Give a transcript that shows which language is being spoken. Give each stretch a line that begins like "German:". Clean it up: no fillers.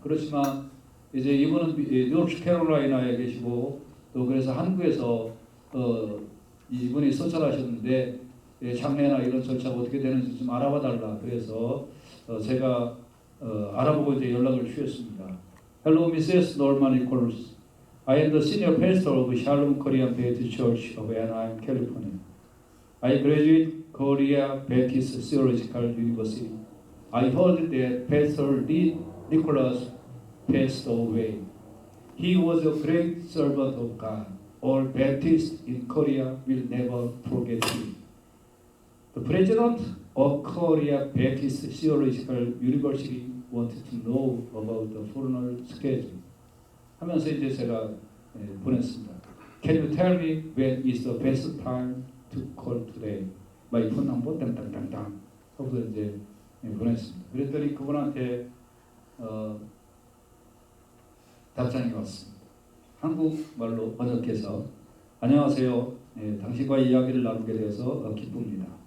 Korean: 그렇지만 이제 이분은 노스캐롤라이나에 계시고 또 그래서 한국에서 이분이 소천하셨는데 장례나 이런 절차가 어떻게 되는지 좀 알아봐 달라. 그래서 제가 알아보고 이제 연락을 주셨습니다.
English: Hello, Mrs. Norman Nichols. I am the senior pastor of Shalom Korean Baptist Church of Anaheim, California. I graduated Korea Baptist Theological University. I heard that Pastor Lee Nicholas passed away. He was a great servant of God. All Baptists in Korea will never forget him. The president of Korea Baptist Theological University wanted to know about the foreigner schedule.
Korean: 하면서 이제 제가 보냈습니다.
English: Can you tell me when is the best time to call today? My phone number
Korean: 땅땅땅땅 하고서 이제 보냈습니다. 그랬더니 그분한테 답장이 왔습니다. 한국말로 번역해서 안녕하세요. 당신과 이야기를 나누게 되어서 기쁩니다.